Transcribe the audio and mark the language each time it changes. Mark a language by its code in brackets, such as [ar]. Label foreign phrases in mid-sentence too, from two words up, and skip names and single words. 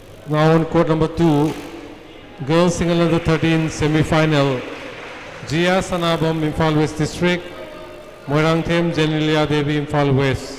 [en] Now on court number 2, girls single under 13 semi-final. Jia Sanabam, Imphal West District. Moirangthem Jenilia Devi, Imphal West.